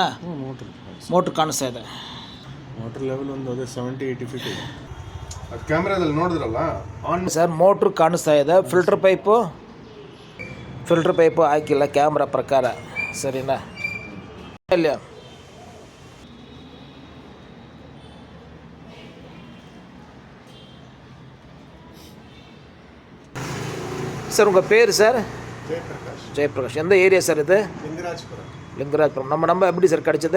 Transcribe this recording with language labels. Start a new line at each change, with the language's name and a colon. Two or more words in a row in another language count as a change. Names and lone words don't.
Kannada: ಮೋಟ್ರ್ ಕಾಣಿಸ್ತಾ ಇದೆ.
English: water level
Kannada: ಒಂದು ಅದೇ 70-80 ಫೀಟ್ ಇದೆ. ಕ್ಯಾಮ್ರಾದಲ್ಲಿ ನೋಡಿದ್ರಲ್ಲ ಆನ್ ಸರ್, ಮೋಟ್ರ್ ಕಾಣಿಸ್ತಾ ಇದೆ.
English: filter pipe
Kannada: ಹಾಕಿಲ್ಲ ಕ್ಯಾಮ್ರಾ ಪ್ರಕಾರ, ಸರಿನಾ?
Tamil: ಇಲ್ಲ சார், உங்கள் பேர் சார்? ஜெயபிரகாஷ். எந்த ஏரியா சார் இது? லிங்கராஜ்புரம். நம்ம எப்படி சார் கிடச்சது?